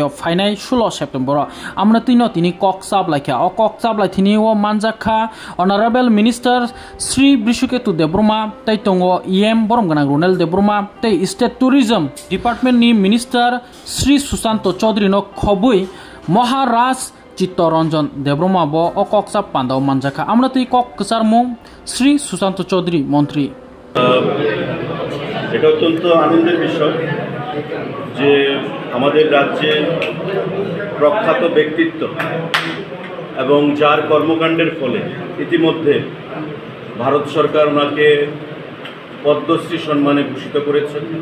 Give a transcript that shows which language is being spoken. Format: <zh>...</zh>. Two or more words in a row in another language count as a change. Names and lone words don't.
<trp>फाइनाय 16 सेप्टेम्बर आमनो तिनी कक साबलायखा अ कक साबलायथिनि ओ मानजाखा</trp> <en>honourable minister</en> <trp>श्री बृषकेतु देब्रमा तै दङ इएम बरमगोनां रुनेल देब्रमा तै</trp> <en>state tourism department</en> <trp>नि मिनिस्टर श्री सुशांत चौधरी न खबै महाराज चित्तरंजन देब्रमा ब अ कक साब पांदाव मानजाखा आमनो ती कक कसारमु श्री सुशांत चौधरी मंत्री</trp> <bn>এটা অত্যন্ত আনন্দের বিষয় যে আমাদের রাজ্যের প্রখ্যাত ব্যক্তিত্ব এবং যার কর্মকাণ্ডের ফলে ইতিমধ্যে ভারত সরকার ওনাকে পদ্মশ্রী সম্মানে ভূষিত করেছেন</bn>